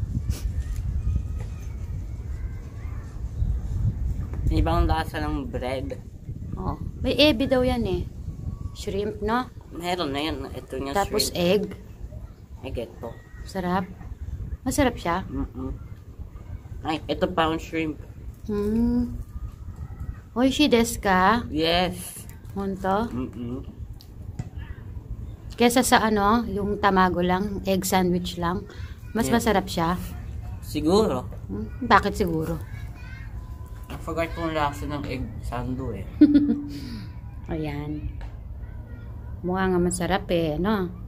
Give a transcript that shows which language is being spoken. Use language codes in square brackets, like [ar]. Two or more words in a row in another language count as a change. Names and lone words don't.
[tl] Ibang lasa ng bread. Oh, may ebi daw yan eh. Shrimp, no? Meron na yan. Ito nga Tapos shrimp. egg. Egg ito. Sarap. Masarap siya. Ay, ito pa ang shrimp. [ja] 美味しいですか? Yes. Honto? [tl] Kesa sa ano, yung tamago lang, [en] egg sandwich [tl] lang, mas masarap siya. Siguro. Bakit siguro? [en] I forgot [tl] kung lasa ng [en] egg sando [tl] eh. Ayan. Mukha nga masarap eh, no?